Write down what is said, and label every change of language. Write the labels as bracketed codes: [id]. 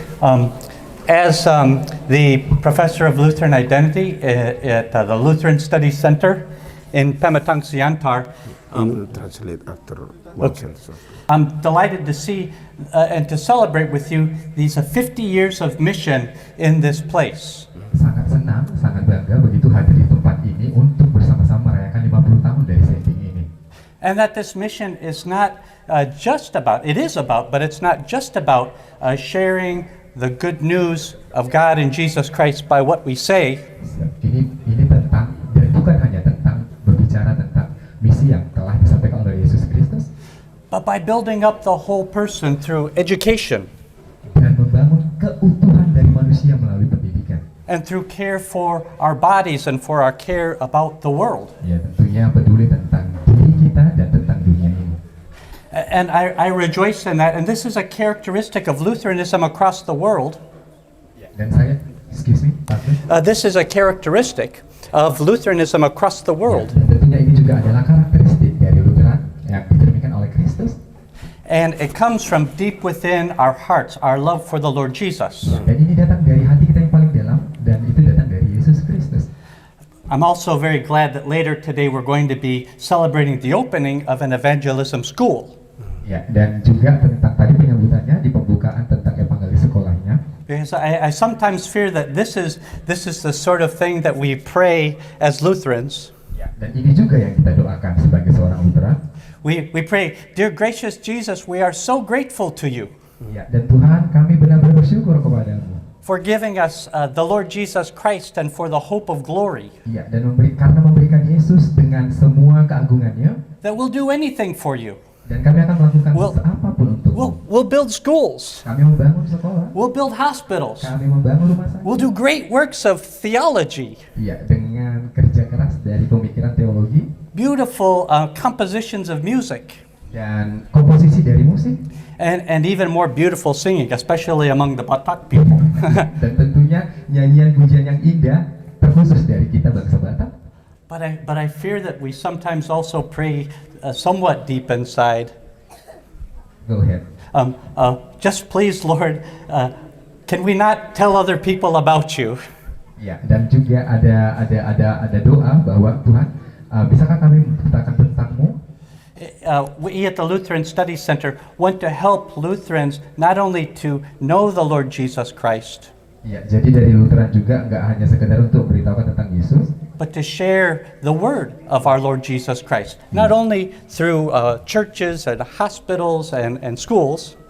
[en] As the professor of Lutheran identity at the Lutheran Studies Center in Pematang Siantar, I will translate after one sentence. I'm delighted to see and to celebrate with you these 50 years of mission in this place. [id] Sangat senang, sangat bangga begitu hadir di tempat ini untuk bersama-sama merayakan 50 tahun dari setting ini. [en] And that this mission is not just about, it is about, but it's not just about sharing the good news of God and Jesus Christ by what we say. [id] Ini tentang, dan bukan hanya tentang berbicara tentang misi yang telah disampaikan oleh Yesus Kristus, [en] but by building up the whole person through education. [id] Dan membangun keutuhan dari manusia melalui pendidikan. [en] And through care for our bodies and for our care about the world. [id] Ya, tentunya peduli tentang diri kita dan tentang dunia ini. [en] And I rejoice in that. And this is a characteristic of Lutheranism across the world. [id] Dan saya, [en] excuse me, Pastor. This is a characteristic of Lutheranism across the world. [id] Dan tentunya ini juga adalah karakteristik dari Lutheran yang dikirimikan oleh Kristus. [en] And it comes from deep within our hearts, our love for the Lord Jesus. [id] Dan ini datang dari hati kita yang paling dalam, dan itu datang dari Yesus Kristus. [en] I'm also very glad that later today we're going to be celebrating the opening of an evangelism school. [id] Ya, dan juga tentang tadi penyambutannya di pembukaan tentang evangelis sekolahnya. [en] Because I sometimes fear that this is the sort of thing that we pray as Lutherans. [id] Ya, dan ini juga yang kita doakan sebagai seorang Lutheran. [en] We pray, dear gracious Jesus, we are so grateful to you. [id] Ya, dan Tuhan, kami benar-benar bersyukur kepadamu. [en] For giving us the Lord Jesus Christ and for the hope of glory. [id] Ya, dan karena memberikan Yesus dengan semua keagungannya. [en] That we'll do anything for you. [id] Dan kami akan melakukan [en] We'll- [id] apapun untuk [en] We'll build schools. [id] kami membangun sekolah, [en] We'll build hospitals. [id] kami membangun rumah sakit. [en] We'll do great works of theology, [id] Iya, dengan kerja keras dari pemikiran teologi [en] beautiful compositions of music, [id] dan komposisi dari musik, [en] and even more beautiful singing, especially among the Batak people. [id] dan tentunya nyanyian pujian yang indah terkhusus dari kita bangsa Batak. [en] But I fear that we sometimes also pray somewhat deep inside. Go ahead. Just please, Lord, can we not tell other people about you? [id] Ya, dan juga ada doa bahwa Tuhan, bisakah kami menceritakan tentangmu? [en] We at the Lutheran Study Center want to help Lutherans not only to know the Lord Jesus Christ, [id] Ya, jadi dari Lutheran juga nggak hanya sekedar untuk beritahukan tentang Yesus, [en] but to share the word of our Lord Jesus Christ, not only through churches and hospitals and schools,